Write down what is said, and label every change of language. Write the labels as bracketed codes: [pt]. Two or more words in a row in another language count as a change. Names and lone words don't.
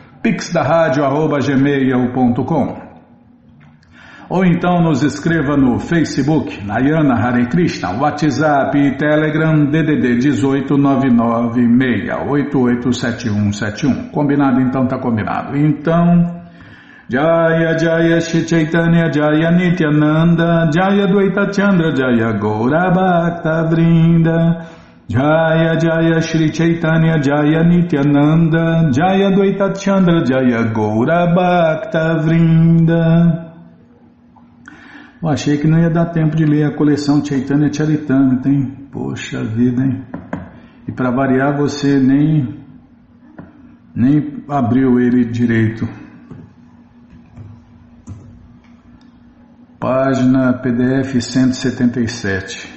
[pt] pixdaradio@gmail.com. Ou então nos escreva no Facebook, Nayana Hare Krishna, WhatsApp e Telegram, DDD 18996887171. Combinado? Então tá combinado. Então, [sa] जय जय श्री चैतन्य जय नित्यानन्द जय अद्वैत चन्द्र जय गौर भक्त वृन्द जय जय श्री चैतन्य जय नित्यानन्द जय अद्वैत चन्द्र जय गौर भक्त वृन्द. [pt] Eu achei que não ia dar tempo de ler a coleção Chaitanya Charitamrita, hein? Poxa vida, hein? E para variar você nem abriu ele direito. Página PDF 177.